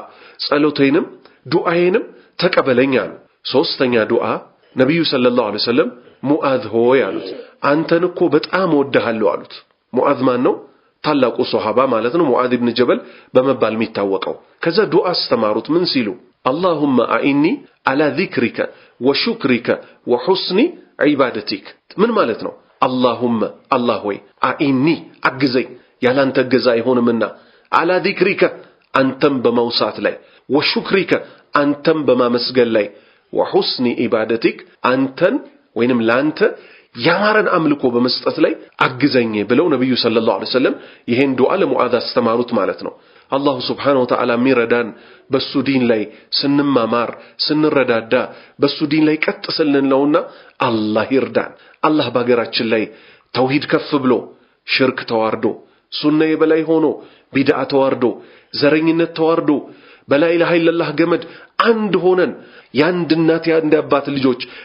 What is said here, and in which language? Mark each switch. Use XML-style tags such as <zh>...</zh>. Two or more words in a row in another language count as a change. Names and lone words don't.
<am>ጸሎቴንም ዱዓዬንም ተቀበለኝ አሉ ሶስተኛ ዱዓ ነብዩ</am> <ar>صلى الله عليه وسلم</ar> <am>ሙአዝ ሆይ አሉት አንተን እኮ በጣም ወደሃለሁ አሉት ሙአዝ ማን ነው ታላቁ ሱሐባ ማለት ነው ሙአዝ ኢብኑ ጀበል በመባል የሚታወቀው ከዛ ዱዓ አስተማሩት ምን ሲሉ</am> <ar>اللهم اعني على ذكرك وشكرك وحسن عبادتك</ar> <am>ምን ማለት ነው اللهم الله ሆይ اعني አግዘኝ ያላንተ ገዛ አይሆንምና</am> <ar>على ذكرك</ar> <am>አንተም በመውሳት ላይ وشكرك አንተም በማመስገን ላይ</am> <ar>وحسن عبادتك</ar> <am>አንተን ወይንም ላንተ ያማረን አምልኮ በመስጠት ላይ አግዘኝ ብለው ነብዩ</am> <ar>صلى الله عليه وسلم</ar> <am>ይሄን ዱዓ ለሙአዝ አስተማሩት ማለት ነው</am> <ar>الله سبحانه وتعالى</ar> <am>ሚረዳን በሱ ዲን ላይ ስንማማር ስንረዳዳ በሱ ዲን ላይ ቀጥ ስልን ነውና አላህ ይርዳን አላህ በአገራችን ላይ ተውሂድ ከፍ ብሎ ሽርክ ተዋርዶ ሱና የበላይ ሆኖ ቢድዓ ተዋርዶ ዘረኝነት ተዋርዶ በላ</am> <ar>إله إلا الله</ar> <am>ገመድ አንድ ሆነን ያንድ እናት ያንድ አባት ልጆች</am>